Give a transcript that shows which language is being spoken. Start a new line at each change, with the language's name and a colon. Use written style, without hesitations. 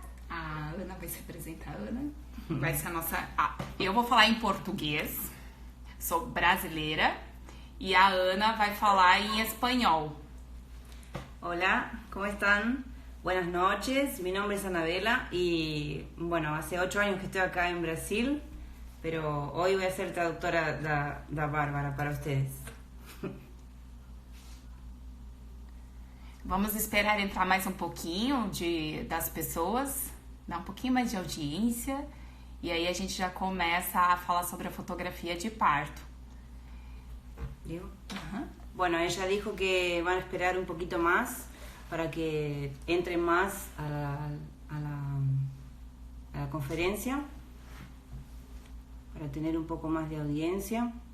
Portuguese: A Ana vai se apresentar, Ana. Vai ser a nossa... eu vou falar em português. Sou brasileira. E a Ana vai falar em espanhol.
Spanish: Hola, ¿cómo están? Buenas noches, mi nombre es Anabela y bueno, hace 8 años que estoy acá en Brasil, pero hoy voy a ser traductora da Bárbara para ustedes.
Portuguese: Vamos esperar entrar mais um pouquinho das pessoas, dar um pouquinho mais de audiência, e aí a gente já começa a falar sobre a fotografia de parto.
Spanish: ¿Digo? Bueno, ella dijo que van a esperar un poquito más para que entren más a la conferencia, para tener un poco más de audiencia.